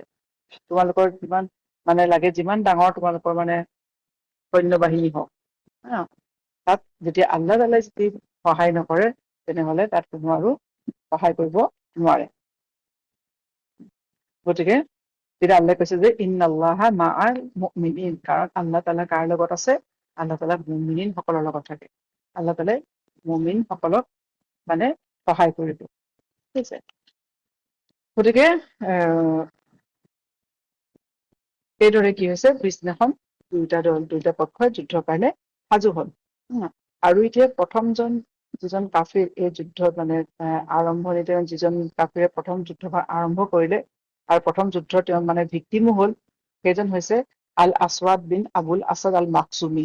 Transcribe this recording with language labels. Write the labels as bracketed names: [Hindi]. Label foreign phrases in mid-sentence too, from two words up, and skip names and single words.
[Assamese] তোমালোকৰ যিমান ডাঙৰ তোমালোকৰ মানে সৈন্য বাহিনী হওক, তাত যেতিয়া আল্লাহ তাআলাই যদি সহায় নকৰে, তেনেহলে তাত কোনো আৰু সহায় কৰিব নোৱাৰে। গতিকে তেতিয়া আল্লাহে কৈছে যে [Arabic] إن الله مع المؤمنين, [Assamese] কাৰণ আল্লাহ তাআলা কাৰ লগত আছে? আল্লাহ তাআলা মুমিনিন সকলৰ লগত থাকে। আল্লাহ তাআলাই মুমিন সকলক মানে সহায় কৰিব। ঠিক আছে, গতিকে এইদৰে কি হৈছে, পিছদিনাখন দুইটা পক্ষই যুদ্ধৰ কাৰণে সাজু হল। আৰু এতিয়া প্ৰথমজন যিজন কাফিৰ এই যুদ্ধ মানে আৰম্ভণিতে যিজন কাফিৰে প্ৰথম যুদ্ধভাগ আৰম্ভ কৰিলে আৰু প্ৰথম যুদ্ধৰ তেওঁ মানে ভিক্টিমো হল, সেইজন হৈছে আল আসৱাদ বিন আবুল আছাদ আল মাকচুমি।